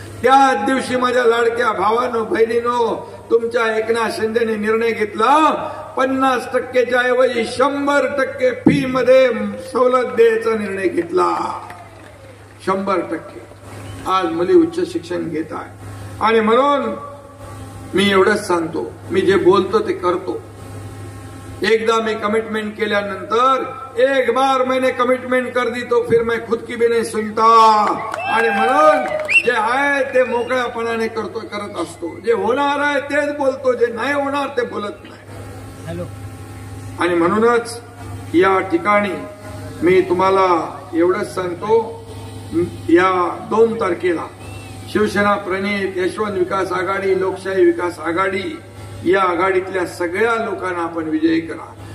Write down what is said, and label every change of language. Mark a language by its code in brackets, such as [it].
[mr] त्याच दिवशी माझ्या लाडक्या भावांनो बहिणींनो, तुमच्या एकनाथ शिंदेने निर्णय घेतला 50%च्या ऐवजी 100% फी मध्ये सवलत द्यायचा निर्णय घेतला। 100% आज मुली उच्च शिक्षण घेत आहे। आणि म्हणून मी एवढंच सांगतो, मी जे बोलतो ते करतो। एकदा [hi] मैं कमिटमेंट [mr] केल्यानंतर [hi] एक बार मैंने कमिटमेंट कर दी तो फिर मैं खुद की भी नहीं सुनता। [mr] आणि म्हणून जे आहे ते मोकळ्यापणाने करत असतो, जे होणार आहे तेच बोलतो, जे नाही होणार ते बोलत नाही। आणि म्हणूनच या ठिकाणी मी तुम्हाला एवढंच सांगतो, या 2 तारखेला शिवसेना प्रणित यशवंत विकास आघाडी, लोकशाही विकास आघाडी या आघाडीतल्या सगळ्या लोकांना आपण विजयी करा।